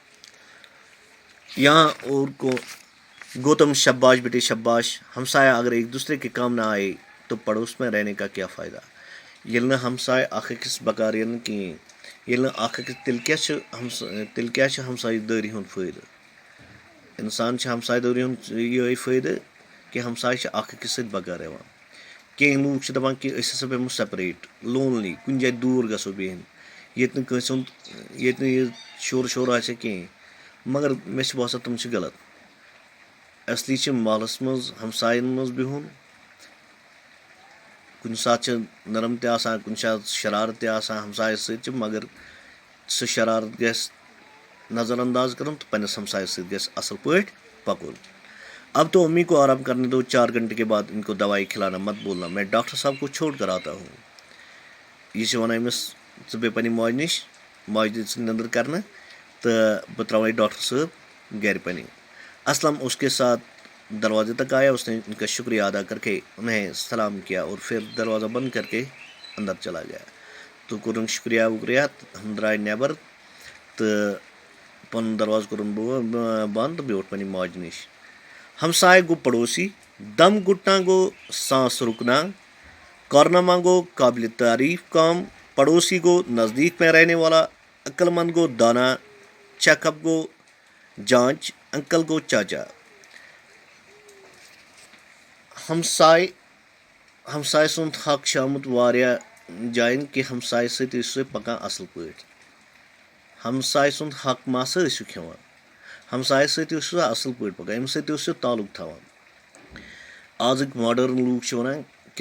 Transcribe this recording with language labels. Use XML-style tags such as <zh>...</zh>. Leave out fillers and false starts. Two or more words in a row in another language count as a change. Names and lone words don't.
<ur>یہاں اور کو گوتم شاباش بیٹے شاباش ہمسایہ اگر ایک دوسرے کے کام نہ آئے تو پڑوس میں رہنے کا کیا فائدہ ییٚلہِ</ur> <ks>نہٕ ہمساے اکھ أکِس بکار یِنہٕ کِہیٖنۍ ییٚلہِ نہٕ اکھ أکِس تیٚلہِ کیٛاہ چھُ ہمسایہِ دٲری ہُنٛد فٲیدٕ اِنسان چھِ ہمسایہِ دٲری ہُنٛد یِہوٚے فٲیدٕ کہِ ہمساے چھِ اکھ أکِس سۭتۍ بکار یِوان کینٛہہ لوٗکھ چھِ دَپان کہِ أسۍ ہسا بیٚہمو سیپریٹ لونلی کُنہِ جایہِ دوٗر گژھو بیٚہنہِ ییٚتہِ نہٕ کٲنٛسہِ ہُنٛد ییٚتہِ نہٕ یہِ شور آسہِ کِہیٖنۍ مگر مےٚ چھِ باسان تِم چھِ غلط اصلی چھِ محلَس منٛز ہمساین منٛز بِہُن کُنہِ ساتہٕ چھِ نرم تہِ آسان کُنہِ ساتہٕ شرارت تہِ آسان ہمسایَس سۭتۍ چھِ مگر سُہ شرارت گژھِ نظر انداز کَرُن تہٕ پنٛنِس ہمسایَس سۭتۍ گژھِ اَصٕل پٲٹھۍ پَکُن</ks> <ur>اب تو امی کو آرام کرنے دو</ur> <ks>4</ks> <ur>گھنٹے کے بعد ان کو دوائی کھلانا مت بولنا میں ڈاکٹر صاحب کو چھوڑ کر آتا ہوں</ur> <ks>یہِ چھِ وَنان أمِس ژٕ بیٚہہ پنٛنہِ ماجہِ نِش ماجہِ دِ ژٕ نیٚنٛدٕر کرنہٕ تہٕ بہٕ ترٛاوَے ڈاکٹر صٲب گرِ پنٛنہِ</ks> <ur>اسلم اس کے ساتھ دروازے تک آیا اس نے ان کا شکریہ ادا کر کے انہیں سلام کیا اور پھر دروازہ بند کر کے اندر چلا گیا</ur> <ks>تو کوٚرُن شُکریہ وُکریہ ہم درٛاے نٮ۪بر تہٕ پَنُن دروازٕ کوٚرُن بنٛد تہٕ بیوٗٹھ پنٛنہِ ماجہِ نِش</ks> <ur>ہمسائے گو پڑوسی دم گھٹنا گو سانس رکنا کارنامہ گو قابل تعریف کام پڑوسی گو نزدیک میں رہنے والا عقل مند گو دانا چیک اپ گو جانچ انکل گو چاچا</ur> <ks>ہمساے سُنٛد حق چھُ آمُت واریاہ جایَن کہِ ہمساے سۭتۍ ٲسِو تُہۍ پَکان اَصٕل پٲٹھۍ ہمساے سُنٛد حق ما سا ٲسِو کھٮ۪وان ہمسایَس سۭتۍ ٲسِو سا اَصٕل پٲٹھۍ پَکان أمِس سۭتۍ ٲسِو تعلق تھاوان آزٕکۍ ماڈٲرٕن لوٗکھ چھِ وَنان کہِ</ks>